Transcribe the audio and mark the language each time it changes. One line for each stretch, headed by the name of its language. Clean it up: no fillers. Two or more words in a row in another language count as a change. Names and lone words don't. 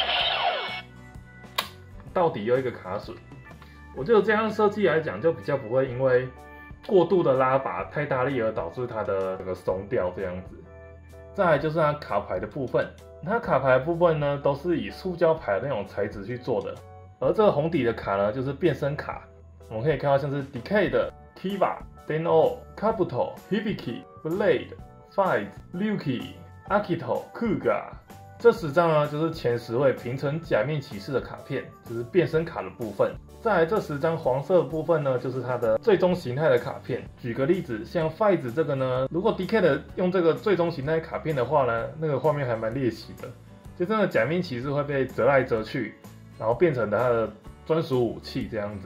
Chinese: 到底又一个卡榫，我觉得这样设计来讲，就比较不会因为过度的拉拔太大力而导致它的这个松掉这样子。再来就是它卡牌的部分，它卡牌的部分呢都是以塑胶牌的那种材质去做的，而这个红底的卡呢就是变身卡，我们可以看到像是 Decade、Kiba、Den-O、Kabuto、Hibiki、Faiz、Ryuki、Akito、Kuga。这10张呢，就是前10位平成假面骑士的卡片，就是变身卡的部分。再来这10张黄色的部分呢，就是它的最终形态的卡片。举个例子，像 Faiz 这个呢，如果 Decade 用这个最终形态卡片的话呢，那个画面还蛮猎奇的，就真的假面骑士会被折来折去，然后变成它的专属武器这样子。